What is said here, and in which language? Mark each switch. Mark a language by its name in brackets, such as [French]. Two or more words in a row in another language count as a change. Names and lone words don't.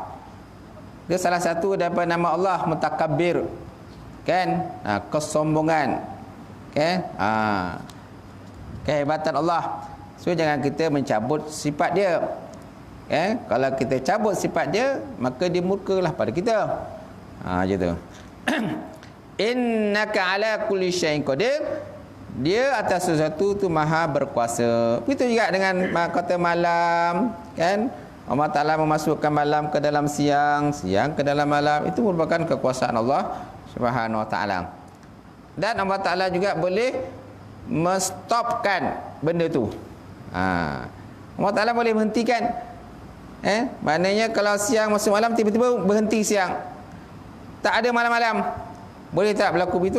[Malay] Dia salah satu daripada nama Allah, mutakabbir. Kan? Kesombongan. Kan? Kehebatan Allah. So jangan kita mencabut sifat dia. Kalau kita cabut sifat dia, maka dia murkalah pada kita. Macam tu. [Arabic] إنك على كل شيء قدير. [Malay] Dia atas sesuatu tu maha berkuasa. Begitu juga dengan kata malam, kan? Allah Ta'ala memasukkan malam ke dalam siang, siang ke dalam malam. Itu merupakan kekuasaan Allah [Arabic] سبحانه وتعالى. [Malay] Dan Allah Ta'ala juga boleh menstopkan benda tu. Allah Ta'ala boleh menghentikan. Maknanya kalau siang masuk malam, tiba-tiba berhenti siang. Tak ada malam-malam. Boleh tak berlaku begitu?